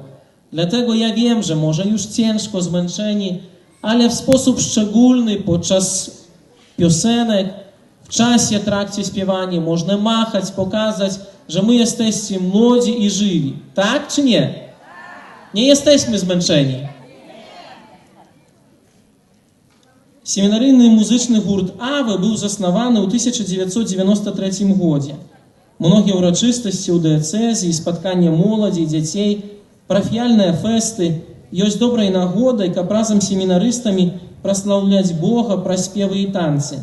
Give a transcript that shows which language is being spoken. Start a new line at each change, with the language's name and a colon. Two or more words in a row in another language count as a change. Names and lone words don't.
Polish: Dlatego ja wiem, że może już ciężko, zmęczeni, ale w sposób szczególny podczas piosenek, w czasie, trakcie śpiewania można machać, pokazać, że my jesteście młodzi i żywi. Tak czy nie? Nie jesteśmy zmęczeni.
Belarusian: Семінарыйны музычны гурт «Аве» быў заснаваны ў 1993 годзе. Многія ўрачыстасці ў дыяцэзі, спаткання моладзі і дзяцей, парафіяльныя фэсты ёсць добрай нагодай, каб разам з семінарыстамі праслаўляць Бога праз спевы і танцы.